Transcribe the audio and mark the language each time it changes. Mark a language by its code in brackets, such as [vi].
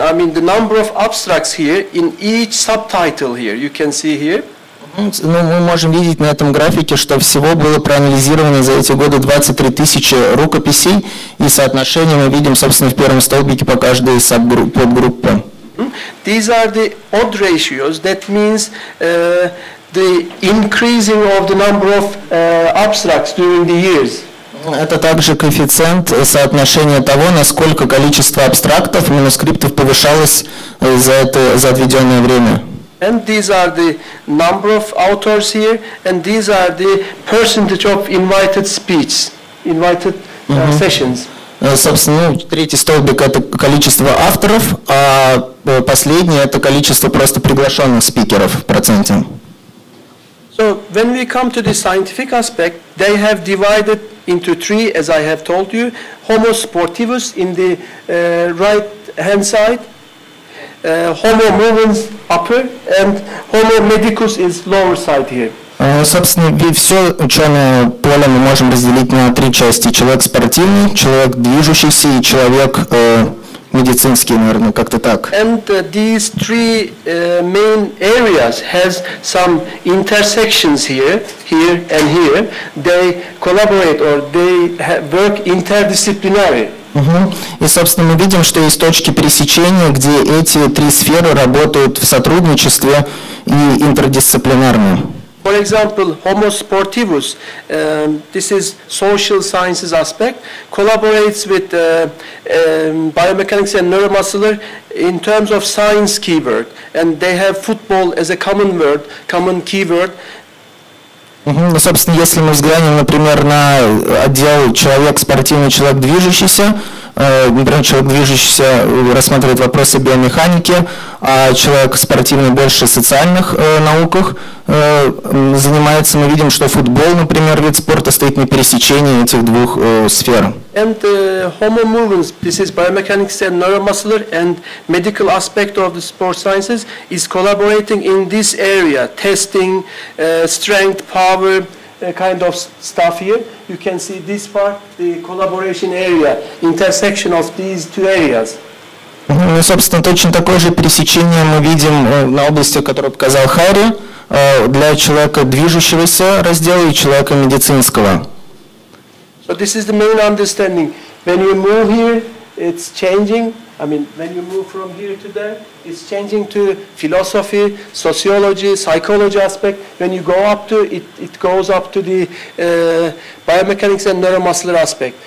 [en] I mean, the number of abstracts here in each subtitle here. You can see here. [ru] Мы можем видеть на этом графике, что всего было проанализировано за эти годы 23 тысячи рукописей, и соотношение мы видим, собственно, в первом столбике по каждой подгруппе. [en] These are the odd ratios. That means the increasing of the number of abstracts during the years. [ru] Это также коэффициент соотношения того, насколько количество абстрактов, манускриптов повышалось за отведенное время. [en] And these are the number of authors here, and these are the percentage of invited speech, invited sessions. [ru] Собственно, третий столбик – это количество авторов, а последний – это количество просто приглашенных спикеров в проценте. [en] So when we come to the scientific aspect, they have divided into three, as I have told you. Homo sportivus in the right-hand side, Homo movens upper, and Homo medicus is lower side here. [ru] Собственно, все ученое поле мы можем разделить на три части. Человек спортивный, человек движущийся и человек медицинский, наверное, как-то так. [en] And these three main areas has some intersections here, here and here. They collaborate or they work interdisciplinary. [ru] И, собственно, мы видим, что есть точки пересечения, где эти три сферы работают в сотрудничестве и интердисциплинарно. [en] For example, Homo sportivus, this is social sciences aspect, collaborates with biomechanics and neuromuscular in terms of science keyword, and they have football as a common word, common keyword. [ru] Ну, собственно, если мы взглянем, например, на отдел человек спортивный, человек движущийся, например, человек движущийся рассматривает вопросы биомеханики, а человек спортивный больше в социальных науках занимается, мы видим, что футбол, например, вид спорта стоит на пересечении этих двух сфер. [en] And Homo movens, this is biomechanics and neuromuscular and medical aspect of the sports sciences, is collaborating in this area, testing, strength, power, kind of stuff here. You can see this part, the collaboration area, intersection of these two areas. [ru] Ну, собственно, точно такое же пересечение мы видим на области, которую показал Харри, для человека движущегося раздела и человека медицинского. [en] So this is the main understanding. When you move here, it's changing. I mean, when you move from here to there, it's changing to philosophy, sociology, psychology aspect. When you go up to it, it goes up to the biomechanics and neuromuscular aspect.